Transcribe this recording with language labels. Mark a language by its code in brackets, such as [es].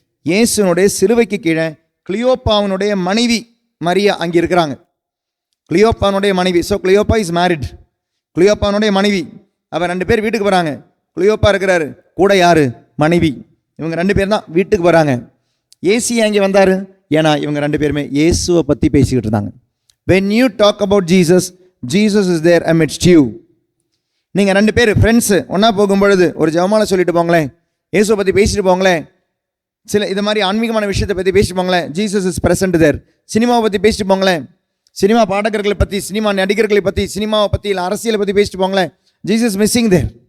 [ta] இயேசுனுடைய சிலுவைக்கு கீழே கிளியோப்பாவனுடைய மனைவி மரியா அங்கே இருக்கிறாங்க. கிளியோப்பாவனுடைய மனைவி. [en] So Cleopas is married. [ta] கிளியோப்பாவனுடைய மனைவி. அவன் 2 பேர் வீட்டுக்கு போகிறாங்க. கிளியோப்பா இருக்கிறாரு, கூட யார்? மனைவி. இவங்க 2 பேர் தான் வீட்டுக்கு போகிறாங்க. ஏசி அங்கே வந்தார். ஏன்னா இவங்க 2 பேருமே இயேசுவை பற்றி பேசிக்கிட்டு இருந்தாங்க. [en] when you talk about Jesus, Jesus is there amidst you. [ta] நீங்கள் 2 பேர் ஃப்ரெண்ட்ஸு ஒன்றா போகும்பொழுது ஒரு ஜெபமாலை சொல்லிட்டு போங்களேன், இயேசுவை பற்றி பேசிட்டு போங்களேன், சில இது மாதிரி ஆன்மீகமான விஷயத்தை பற்றி பேசிட்டு போங்களேன், [en] Jesus is present there. [ta] சினிமாவை பற்றி பேசிட்டு போங்களேன், சினிமா பாடகர்களை பற்றி, சினிமா நடிகர்களை பற்றி, சினிமாவை பற்றி இல்லை அரசியலை பற்றி பேசிட்டு போங்களேன், [en] Jesus missing there.